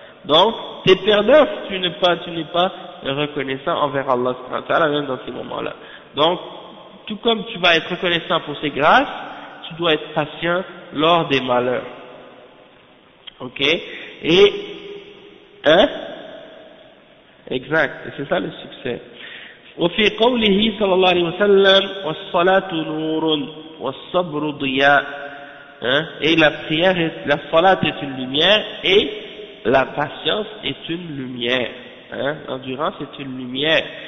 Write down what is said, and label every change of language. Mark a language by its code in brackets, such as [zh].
[fr] Donc, t'es perdant si tu n'es pas reconnaissant envers Allah [ar] subhanahu wa ta'ala, [fr] même dans ces moments-là. Donc, tout comme tu vas être reconnaissant pour ses grâces, tu dois être patient lors des malheurs. Ok? Et, hein? Exact, et c'est ça le succès. [ar] وفي قوله صلى الله عليه وسلم والصلاة نور والصبر ضياء. [fr] Et la prière, la salat est une lumière et la patience est une lumière. L'endurance est une lumière.